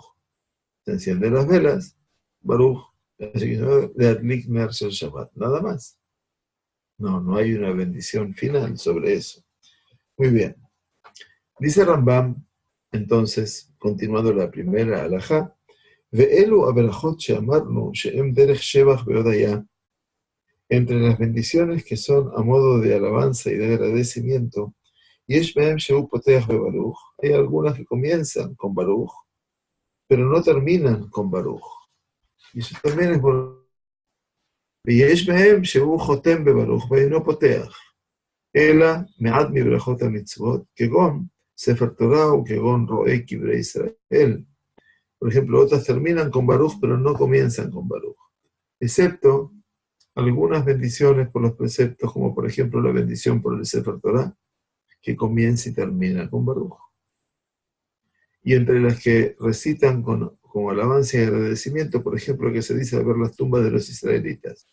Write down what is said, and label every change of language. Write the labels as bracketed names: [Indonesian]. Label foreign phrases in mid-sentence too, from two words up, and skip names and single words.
[Spanish] Se encienden las velas, [Hebrew] ברוך, להדליק נר של שבת. [Spanish] Nada más. No hay una bendición final sobre eso. Muy bien. Dice Rambam, entonces, continuando la primera alajá, [Hebrew] ואלו הברכות שאמרנו שהן דרך שבח והודאה. [Spanish] Entre las bendiciones que son a modo de alabanza y de agradecimiento, [Hebrew] יש בהן שהוא פותח בברוך, [Spanish] hay algunas que comienzan con Baruch, pero no terminan con Baruch. Y eso también es bueno. [Hebrew] יש בהן שהוא חותם בברוך, ואינו פותח. אלא מעט מברכות המצוות, כגון ספר תורה או כגון רואה קברי ישראל. [Spanish] Por ejemplo, otras terminan con Baruch, pero no comienzan con Baruch. Excepto algunas bendiciones por los preceptos, como por ejemplo la bendición por el Sefer Torah, que comienza y termina con Baruch. Y entre las que recitan con alabanza y agradecimiento, por ejemplo, que se dice al ver las tumbas de los israelitas.